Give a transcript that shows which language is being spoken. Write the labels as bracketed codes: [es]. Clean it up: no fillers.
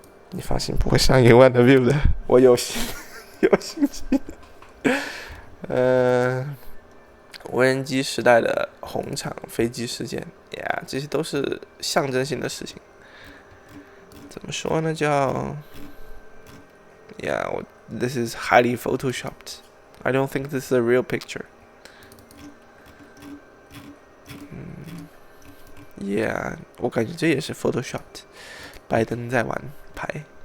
[zh] 你放心，不会上1万的 view 的，我有信心。无人机时代的红场飞机事件呀，这些都是象征性的事情。怎么说呢？ [en] 叫this is highly photoshopped. I don't think this is a real picture. Yeah， [zh] 我感觉这也是 photoshopped。拜登在玩牌。